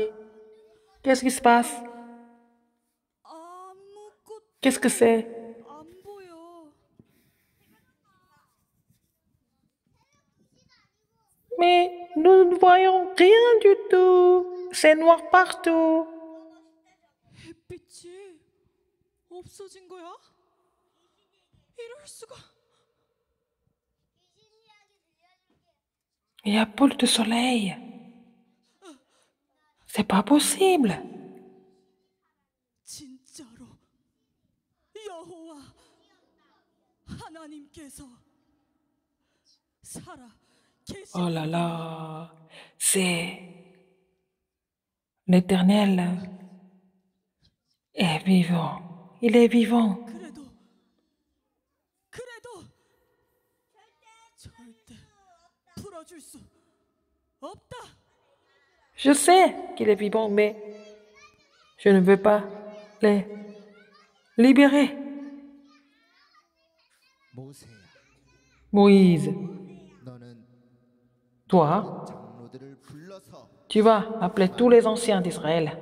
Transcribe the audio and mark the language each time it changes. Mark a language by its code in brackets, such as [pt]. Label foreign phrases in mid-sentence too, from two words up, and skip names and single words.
[fr] Qu'est-ce qui se passe? Qu'est-ce que c'est? Mais nous ne voyons rien du tout. C'est noir partout. [ko] 햇빛이 없어진 거야? 이럴 수가. [fr] Il n'y a plus de soleil. C'est pas possible. [ko] 진짜로 여호와 하나님께서 살아 계시. [fr] Oh là là, c'est l'Éternel est vivant. Il est vivant. [ko] 그래도 절대 풀어줄 수 없다. [fr] Je sais qu'il est vivant, mais je ne veux pas les libérer. Moïse, toi, tu vas appeler tous les anciens d'Israël.